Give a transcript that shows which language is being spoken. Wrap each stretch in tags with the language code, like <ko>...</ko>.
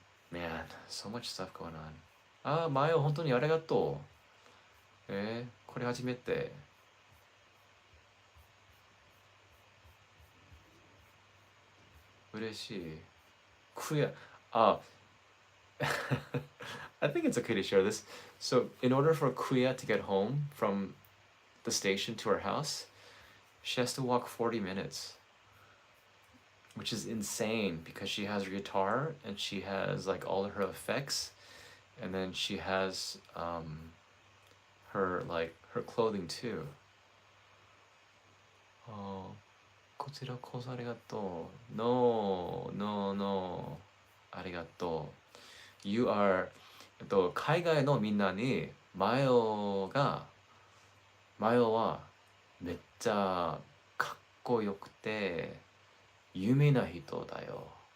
<en>Man, so much stuff going on.</en> <ja>Ah, Mayo, 本当にありがとう。これ初めて。嬉しい。Queer.</ja> <en>I think it's okay to share this. So, in order for Kuya to get home from the station to her house, she has to walk 40 minutes, which is insane because she has her guitar and she has like all of her effects, and then she has her clothing too.</en> <ja>Oh, こちらこそありがとう.</ja> <en>No, no, no.</en> <ja>ありがとう.</ja> <en>You are</en> <ja>海外のみんなにマヨはめっちゃかっこよくて有名な人だよ。</ja>